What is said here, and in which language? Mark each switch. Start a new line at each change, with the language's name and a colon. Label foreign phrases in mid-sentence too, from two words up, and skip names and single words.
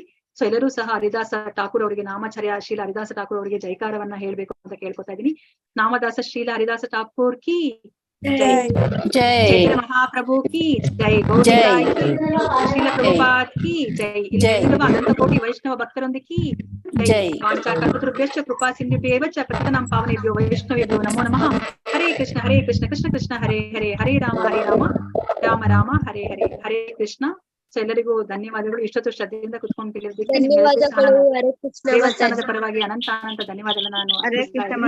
Kannada: ಸೊ ಎಲ್ಲರೂ ಸಹ ಹರಿದಾಸ ಠಾಕೂರ್ ಅವರಿಗೆ, ನಾಮಾಚಾರ್ಯ ಶ್ರೀಲ ಹರಿದಾಸ ಠಾಕೂರ್ ಅವರಿಗೆ ಜೈಕಾರವನ್ನ ಹೇಳ್ಬೇಕು ಅಂತ ಕೇಳ್ಕೊತಾ ಇದೀನಿ. ನಾಮದಾಸ ಶ್ರೀಲ ಹರಿದಾಸ ಠಾಕೂರ್
Hindi: की जय,
Kannada: ಚೈತನ್ಯ ಮಹಾಪ್ರಭು
Hindi: की जय,
Kannada: ಗೌರಿತಾಯಿ ಶ್ರೀಲ ಪ್ರಭುಪಾದ್
Hindi: की जय,
Kannada: ಇಲ್ಲಿರುವ ಅನಂತ ಕೋಟಿ ವೈಷ್ಣವ ಭಕ್ತರೊಂದಿಗೆ ಜೈ.
Sanskrit: ವಾಂಚಾಕಲ್ಪತರುಭ್ಯಶ್ಚ ಕೃಪಾ ಸಿಂಧುಭ್ಯೇವ ಚ ಪತಿತಾನಾಂ ಪಾವನೇಭ್ಯೋ ವೈಷ್ಣವೇಭ್ಯೋ ನಮೋ ನಮಃ. ಹರೇ ಕೃಷ್ಣ ಕೃಷ್ಣ ಕೃಷ್ಣ ಹರೇ ಹರೇ, ಹರೇ ರಾಮ ರಾಮ ರಾಮ ಹರೇ ಹರೇ, ಹರೇ ಕೃಷ್ಣ.
Kannada: ಸೊ ಎಲ್ಲರಿಗೂ ಧನ್ಯವಾದಗಳು. ಇಷ್ಟೊತ್ತು ಶ್ರದ್ಧೆಯಿಂದ ಕುತ್ಕೊಂಡು ಕೇಳಿದ್ದಕ್ಕೆ ದೇವಸ್ಥಾನದ ಪರವಾಗಿ ಅನಂತ ಧನ್ಯವಾದಗಳನ್ನ ನಾನು ಅರ್ಪಿಸ್ತಾ ಇದ್ದೀನಿ.